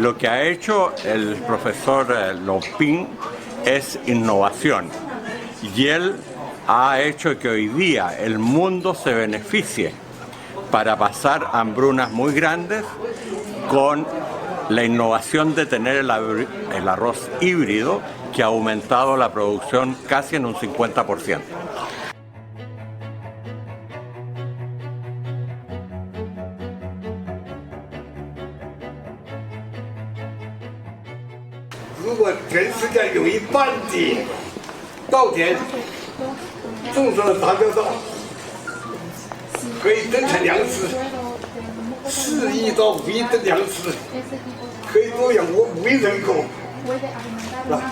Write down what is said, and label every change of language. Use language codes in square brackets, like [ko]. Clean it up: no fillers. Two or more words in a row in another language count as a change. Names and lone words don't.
[es] ha hecho el profesor Lopin es innovación y él ha hecho que hoy día el mundo se beneficie para pasar hambrunas muy grandes con la innovación de tener el arroz híbrido que ha aumentado la producción casi en un 50%. [zh] 如果全世界有一半的稻田种上了杂交稻，可以增产粮食4亿到5亿吨粮食，可以多养活5亿人口，是吧？